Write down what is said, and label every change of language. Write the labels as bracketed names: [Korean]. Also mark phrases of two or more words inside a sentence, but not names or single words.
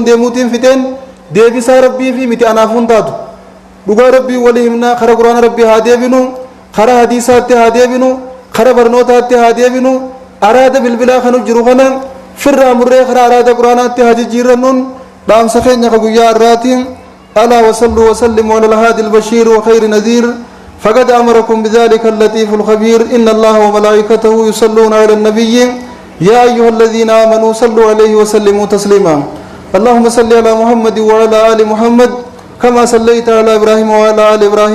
[Oromo] deemuutiin fixeen deebisaa rabbii fi miti anaafuun taatu dhugaa rabbii walii himnaa kara quraana rabbii haa deebinu kara hadiisaatti haa deebinu kara barnootaatti haa deebinu araada bilbilaa kanu jiru kana firraa murree kara araada quraanaatti haa jijjiirrannuun dhaamsa keenya ka guyyaa irraatiin alaa [Arabic] وصلوا وسلموا على الهادي البشير وخير نذير فقد أمركم بذلك اللطيف الخبير إن الله وملائكته يصلون على النبي يا أيها الذين آمنوا صلوا عليه وسلموا تسليما اللهم صل على محمد وعلى آل محمد كما صليت على إبراهيم وعلى آل إبراهيم